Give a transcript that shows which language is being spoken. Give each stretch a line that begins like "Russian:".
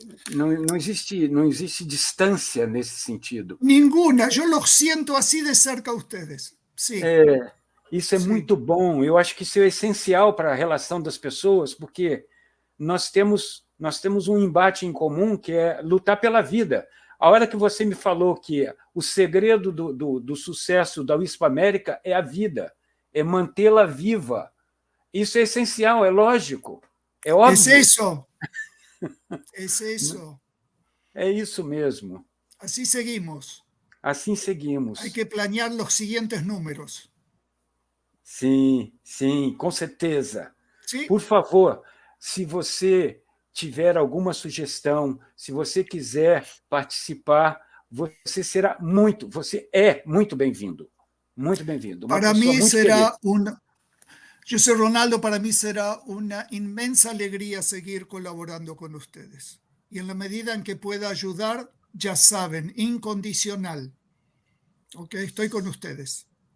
Portuguese: não existe distância nesse sentido.
Spanish: Ninguna. Yo los siento así de cerca a ustedes. Sí.
Portuguese: Isso é Sim. muito bom. Eu acho que isso é essencial para a relação das pessoas, porque nós temos um embate em comum, que é lutar pela vida. A hora que você me falou que o segredo do sucesso da Wispa América é a vida, é mantê-la viva. Isso é essencial, é lógico, é óbvio.
Spanish: Es eso. Es eso.
Portuguese: É isso mesmo.
Spanish: Así seguimos.
Portuguese: Assim seguimos.
Spanish: Hay que planear los siguientes números.
Portuguese: Sim, sim, com certeza.
Spanish: Sí.
Portuguese: Por favor, se você tiver alguma sugestão, se você quiser participar, você é muito bem-vindo. Muito bem-vindo.
Spanish: Para mí será yo soy Ronaldo, para mí será una inmensa alegría seguir colaborando con ustedes. Y en la medida en que pueda ayudar, ya saben, incondicional. ¿Ok? Estoy con ustedes.